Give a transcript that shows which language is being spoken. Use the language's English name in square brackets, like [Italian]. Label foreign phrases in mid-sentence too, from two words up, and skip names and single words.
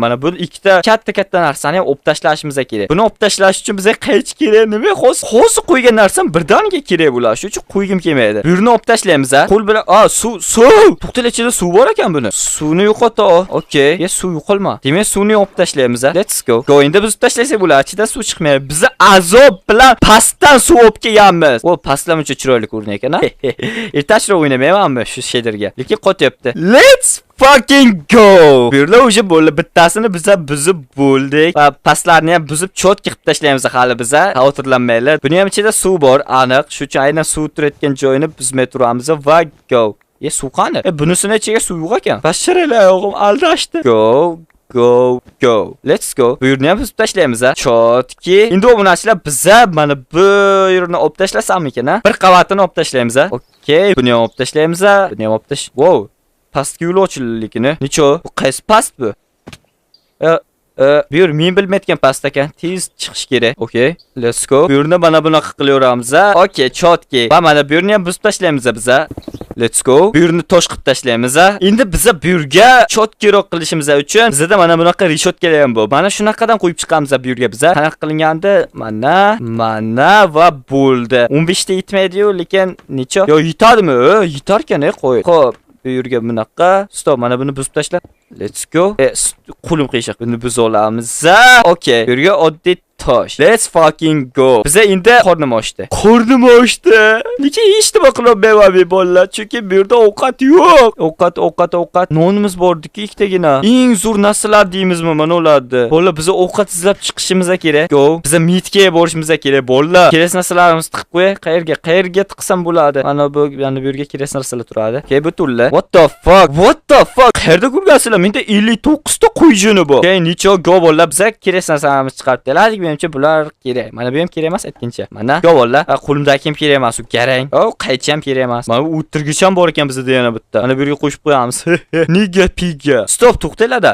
[Uzbek] Mana bu ikkita katta narsani ham olib tashlashimiz kerak. Buni olib tashlash uchun bizga qaychi kerak. Nima hozir qo'ygan narsam birdaniga kerak bo'ladi. Shuning uchun qo'ygim kelmaydi. Bu yerni olib tashlaymiz. Qo'l bilan suv. To'xtala, ichida suv bor ekan buni. Suvni yo'qot. Okey. Suv yo'qolma. Demak, suvni olib tashlaymiz. [English] Let's go. [Uzbek] Endi biz tashlasak bo'ladi. Ichidan suv chiqmaydi. Biz azob bilan pastdan suv olib kelganmiz. O pastlar uncha chiroyli ko'rinar ekan. Ertashroq o'ynayman. ammo shu shaderga. Lekin qotyapti. [English] Let's fucking go. [Uzbek] Bu yerlar o'sha bo'ldi. Bittasini biza buzib bo'ldik. Va pastlarni ham buzib chotki qilib tashlaymiz hali biza. Xavotirlanmanglar. Buni ham ichida suv bor, aniq. Shu uchun aynan suv turayotgan joyini buzmay turamiz va go. Suv qani? Bunisini ichiga suv yo'q ekan. Basharalar o'g'lim aldashdi. [English] Go. Let's go. [Uzbek] Bu yerni ham buzib tashlaymiz ha. Chotki. Endi obunachilar biza mana bu yerni olib tashlasammikan ha? Bir qavatini olib tashlaymiz ha. Okay, buni ham olib tashlaymiz ha. Buni ham olib tash. Wow. Pastga yo'l ochillikini. Necho? Bu qaysi past bu? Bu yer men bilmayotgan past ekan. Tez chiqish kerak. [English] Okay, let's go. [Uzbek] Bu yerni mana bunaqa qilaveramiz ha. Okay, chotki. Va mana bu yerni ham buzib tashlaymiz biza. [English] Let's go. [Uzbek] Bu yerni tosh qilib tashlaymiz ha. Endi biza bu yerga chotkiroq qilishimiz uchun bizda mana bunaqa rishotkalar ham bor. Mana shunaqadan qo'yib chiqamiz bu yerga biza. Qanaqa qilingandi? Mana va bo'ldi. 15 ta yetmaydi-yu, lekin necha? Yo, yetadimi? Yetar ekan, qo'y. Xo'p. Bu yerga bunaqa. Stop, mana buni buzib tashla. [English] Let's go. [Uzbek] Qo'lim qiyshiq. Buni buzib olamiz. Okay. Bu yerga oddiy tosh. [English] Let's fucking go. [Uzbek] Biza endi qornim ochdi. Lekin hech nima qilolmayman bolalar, chunki bu yerda ovqat yo'q. Ovqat. Nonimiz bor-ku, ikkitagina. Eng zo'r narsalar deymizmi, mana ularni. Bolalar, biza ovqat izlab chiqishimiz kerak. Go. Biza mitga borishimiz kerak, bolalar. Kerak narsalarimizni tiqib qo'y. Qayerga tiqsam bo'ladi? Mana bu yerga kerak narsalar turadi. Okay, butunla. [English] What the fuck? [Uzbek] Qayerda ko'rgansizlar? Menda 59 ta qo'y juni bor. Okay, necha go bolalar, biza kerak narsalarimizni chiqarib berdik. Menimcha bular kerak. Mana bu ham kerak emas aytgancha. Mana go bolalar. Qo'limdagi ham kerak emas, u garang. Qaychi ham kerak emas. Mana bu o'tirgich ham bor ekan bizda yana bitta. Mana bu yerga qo'shib qo'yamiz. Nega piga? Stop, to'xtanglar.